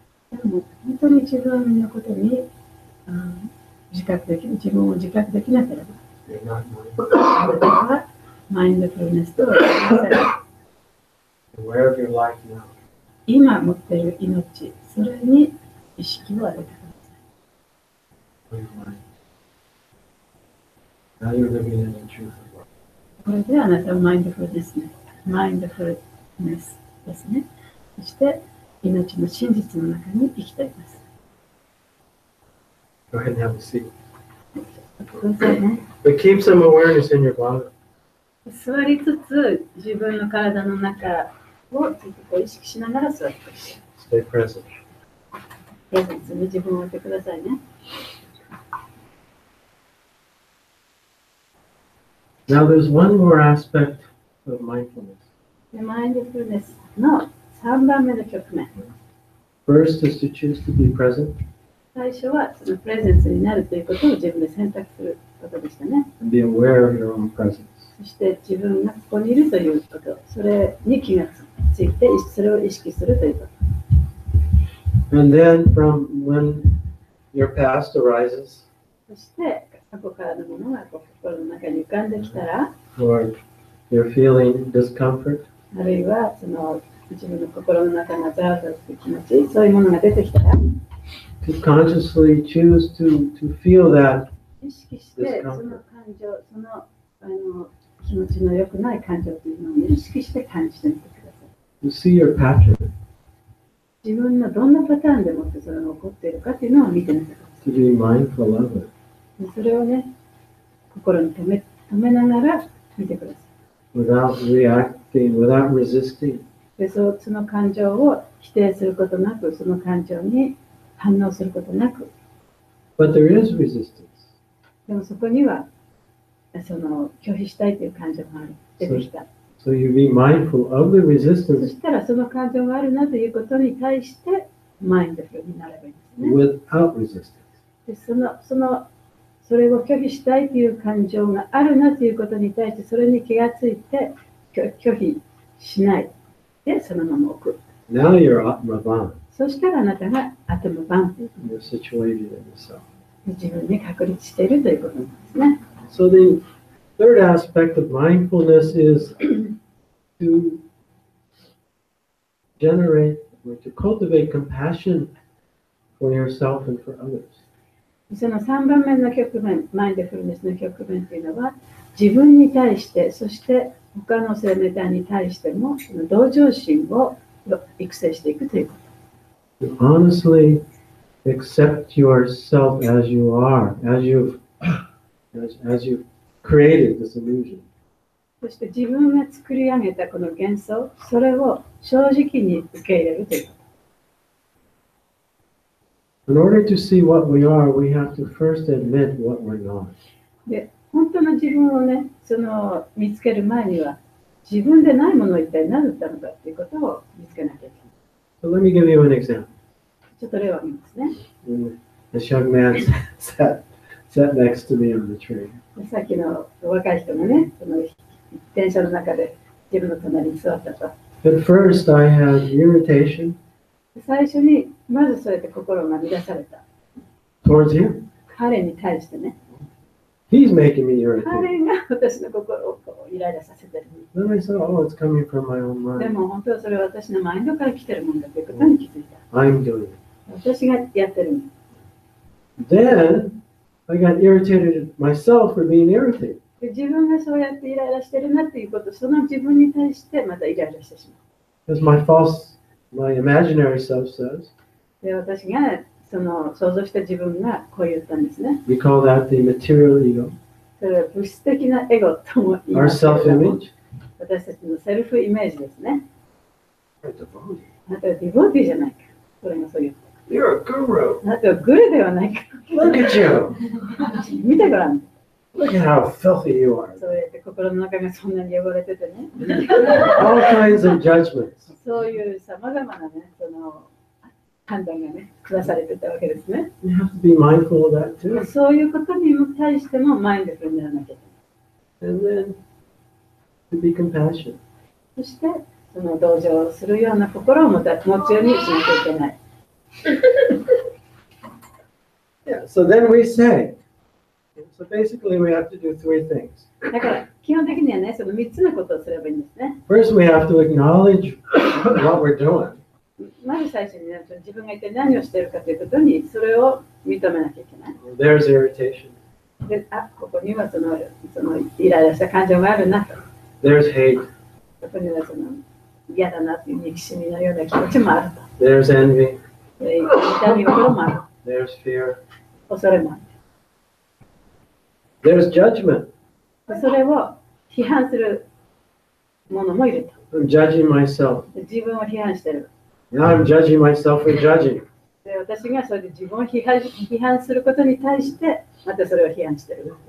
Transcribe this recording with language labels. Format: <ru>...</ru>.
<ja>でも本当に自分のことに自分を自覚できなければ、</ja> <en>you're not</en> <ja>あなたはマインドフルネスとは言いません。</ja> <en>aware of your life now.</en> <ja>今持っている命、それに意識を上げてください。</ja> <en>For your mind. Now you're living in the truth of life.</en> <ja>これであなたはマインドフルですね。マインドフルネスですね。そして命の真実の中に生きています。</ja> <en>Go ahead and have a seat.</en> <ja>くださいね。</ja> <en>But keep some awareness in your body.</en> <ja>座りつつ自分の体の中をちょっと意識しながら座ってください。</ja> <en>Stay present.</en> <ja>プレゼンスに自分を置いてくださいね。</ja> <en>Now there's one more aspect of mindfulness.</en> <ja>でマインドフルネスの3番目の局面。</ja> <en>First is to choose to be present</en> <ja>最初はそのプレゼンスになるということを自分で選択することでしたね。</ja> <en>and be aware of your own presence.</en> <ja>そして自分がここにいるということ、それに気がついて、それを意識するということ。</ja> <en>And then from when your past arises,</en> <ja>そして過去からのものが心の中に浮かんできたら、</ja> <en>or you're feeling discomfort,</en> <ja>あるいはその自分の心の中がざわざわする気持ち、そういうものが出てきたら、</ja> <en>to consciously choose to feel that</en> <ja>意識してその感情、その気持ちの良くない感情というのを意識して感じてみてください。</ja> <en>you see your pattern,</en> <ja>自分のどんなパターンでもってそれが起こっているかというのを見てみてくださ</ja> <en>to be mindful of it</en> <ja>い。でそれをね、心に留めながら見てください。</ja> <en>without reacting, without resisting.</en> <ja>でその感情を否定することなく、その感情に反応することなく、</ja> <en>But there is resistance.</en> <ja>でもそこにはその拒否したいという感情が出てきた。</ja> <en>So you be mindful of the</en> <ja>そ</ja> <en>resistance</en> <ja>したらその感情があるなということに対してマインドフルになればいいんですね。</ja> <en>without resistance.</en> <ja>でそれを拒否したいという感情があるなということに対してそれに気がついて拒否しないでそのまま置く。</ja> <en>Now you're Atmavan.</en> <ja>そしたらあなたが頭番という</ja> <en>You're situated in yourself.</en> <ja>自分に確立しているということなんですね。</ja> <en>So the third aspect of mindfulness is to generate or to cultivate compassion for yourself and for others.</en> <ja>その3番目の局面、マインドフルネスの局面というのは自分に対して、そして他の生命体に対してもその同情心を育成していくということ。</ja> <en>To honestly accept yourself as you are, as you've created this illusion.</en> <ja>そして自分が作り上げたこの幻想、それを正直に受け入れるということ。</ja> <en>In order to see what we are, we have to first admit what we're not.</en> <ja>で、本当の自分をね、見つける前には、自分でないものを一体何だったのかということを見つけなきゃいけない。</ja> <en>So let me give you an example.</en> <ja>ちょっと例を見ますね。</ja> <en>This young man sat next to me on the train.</en> <ja>さっきの若い人がね、電車の中で自分の隣に座ったと。</ja> <en>At first, I had irritation</en> <ja>最初にまずそうやって心が乱された。</ja> <en>towards him.</en> <ja>彼に対してね。</ja> <en>He's making me</en> <ja>彼</ja> <en>irritated.</en> <ja>が私の心をこうイライラさせてる。</ja> <en>Then I saw, oh, it's coming from my own</en> <ja>で</ja> <en>mind.</en> <ja>も本当はそれは私のマインドから来てるもんだということに気づいた。</ja> <en>I'm doing it.</en> <ja>私がやってるんだ。</ja> <en>Then I got irritated at myself for being irritated.</en> <ja>で自分がそうやってイライラしてるなっていうこと、その自分に対してまたイライラしてしまう。</ja> <en>Because my imaginary self says,</en> <ja>で私がその想像した自分がこう言ったんですね。</ja> <en>we call that the material ego,</en> <ja>それは物質的なエゴとも言い</ja> <en>our</en> <ja>ますけれども、</ja> <en>self-image.</en> <ja>私たちのセルフイメージですね。</ja> <en>You're a devotee.</en> <ja>あなたはディボティじゃないか。これがそう言った。</ja> <en>You're a guru.</en> <ja>あなたはグルではないか。</ja> <en>Look at you.</en> <ja>見てごらん。</ja> <en>Look at how filthy you are.</en> <ja>そうやって心の中がそんなに汚れててね。</ja> <en>All kinds of judgments.</en> <ja>そういうさまざまなね、その判断がね、下されてたわけですね。</ja> <en>You have to be mindful of that too.</en> <ja>そういうことに対してもマインドフルにならなきゃいけない。</ja> <en>And then to be compassionate.</en> <ja>そして、その同情するような心を持つようにしなきゃいけない。</ja> <en>Yeah, so then we say, so basically we have to do three things.</en> <ja>だから基本的にはね、その3つのことをすればいいんですね。</ja> <en>First, we have to acknowledge what we're doing.</en> <ja>まず最初に、ね、自分が一体何をしているかということに、それを認めなきゃいけない。</ja> <en>There's irritation.</en> <ja>で、あ、ここにはそのイライラした感情があるなと。</ja> <en>There's hate.</en> <ja>ここにはその嫌だなという憎しみのような気持ちもあると。</ja> <en>There's envy.</en> <ja>痛み心もある。</ja> <en>There's fear.</en> <ja>恐れもあ</ja> <en>There's judgment.</en> <ja>る。それを批判するものもいる</ja> <en>I'm judging myself.</en> <ja>と。自分を批判してる。</ja> <en>Now I'm judging myself for judging.</en> <ja>で私がそれで自分を批判することに対して、またそれを批判してる。</ja>